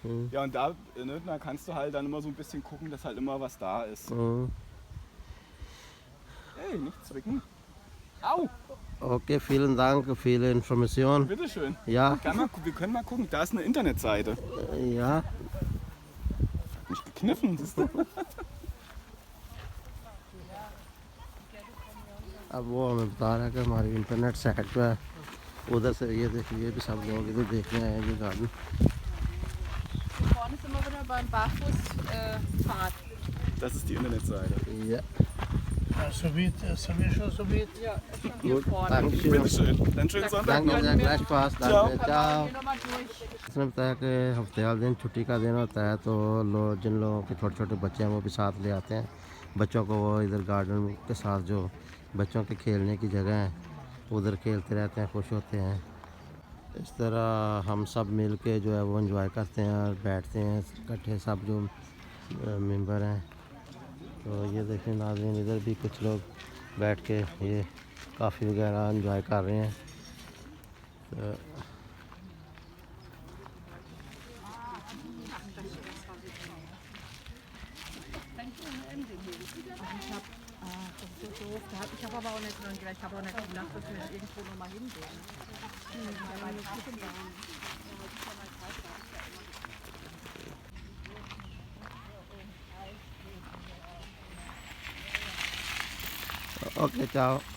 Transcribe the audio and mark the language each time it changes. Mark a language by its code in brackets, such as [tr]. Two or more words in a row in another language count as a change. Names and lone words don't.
[de] Ja, und da, ne, da kannst du halt dann immer so ein bisschen gucken, dass halt immer was da ist. Hey, nicht zwicken. Au! Okay, vielen Dank für viele Informationen. Bitteschön. Ja, Wir können mal gucken, da ist eine Internetseite. ja. Nicht gekniffen, siehst du? [hi] अब वो हमें बता रहा है कि हमारी [en] internet site [hi] पे है, उधर से ये देखिए, ये भी सब लोग इधर देखने आए हैं ये गार्डन। [de] Hier vorne sind wir wieder beim Barfußpfad. Das ist die Internetseite. Ja, Ja, schon hier gut, vorne. danke schön। Bitteschön. Dann schönen Sonntag Danke noch. sehr, gleichfalls, Ciao। danke, ciao। Hier nochmal durch. [hi] उसने बताया कि हफ्ते वाले दिन छुट्टी का दिन होता है तो लोग जिन लोगों के छोटे छोटे बच्चे हैं वो भी साथ ले आते हैं बच्चों को। वो इधर गार्डन के साथ जो बच्चों के खेलने की जगह है उधर खेलते रहते हैं, खुश होते हैं। इस तरह हम सब मिल के जो है वो एंजॉय करते हैं और बैठते हैं इकट्ठे सब जो मेंबर हैं। तो ये देखें नाज़रीन, इधर भी कुछ लोग बैठ के ये काफ़ी वगैरह एंजॉय कर रहे हैं। तो [de] Ich habe aber auch nicht dran gedacht, ich habe auch nicht gedacht, dass wir irgendwo nochmal hingehen. [en] okay ciao.